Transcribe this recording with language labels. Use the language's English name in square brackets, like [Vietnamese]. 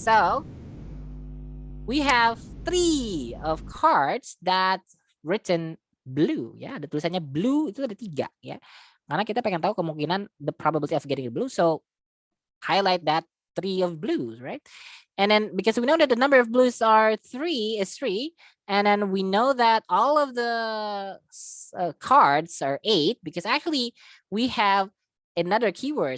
[English] So we have 3 of cards that written blue. [Indonesian] Ya, ada tulisannya blue itu ada 3 ya. Karena kita pengen tahu kemungkinan [English] the probability of getting blue. So highlight that 3 of blues, right? And then because we know that the number of blues are 3 is 3, and then we know that all of the cards are 8 because actually we have another keyword.